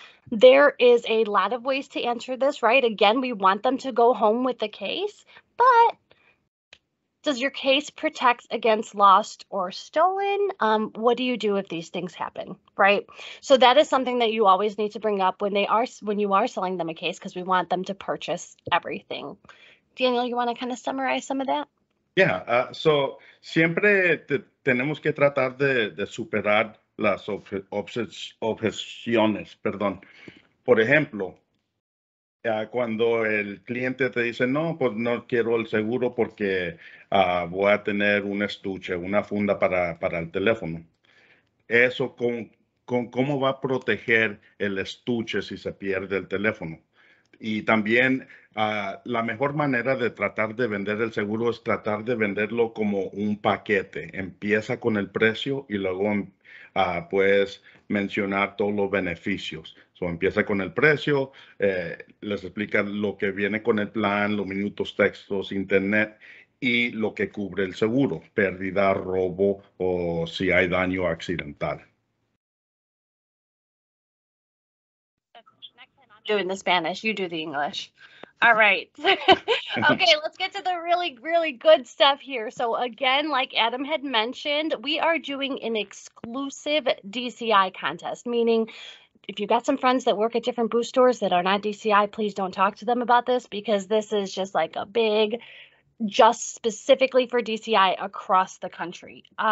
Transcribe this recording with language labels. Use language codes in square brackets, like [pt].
[en] There is a lot of ways to answer this, right? Again, we want them to go home with the case, but does your case protect against lost or stolen? What do you do if these things happen, right? So that is something that you always need to bring up when you are selling them a case, because we want them to purchase everything. Daniel, you want to kind of summarize some of that? Yeah, so [es] siempre tenemos que tratar de superar las objeciones, perdón. Por ejemplo, cuando el cliente te dice, no, pues no quiero el seguro porque voy a tener un estuche, una funda para el teléfono. Eso, ¿cómo va a proteger el estuche si se pierde el teléfono? Y también la mejor manera de tratar de vender el seguro es tratar de venderlo como un paquete. Empieza con el precio y luego puedes mencionar todos los beneficios. So, empieza con el precio, les explica lo que viene con el plan, los minutos, textos, internet y lo que cubre el seguro, pérdida, robo o si hay daño accidental. [en] Doing the Spanish, you do the English. All right. Okay, let's get to the really, really good stuff here. So again, like Adam had mentioned, we are doing an exclusive DCI contest, meaning if you got some friends that work at different Boost stores that are not DCI, please don't talk to them about this, because this is just like a big, just specifically for DCI across the country.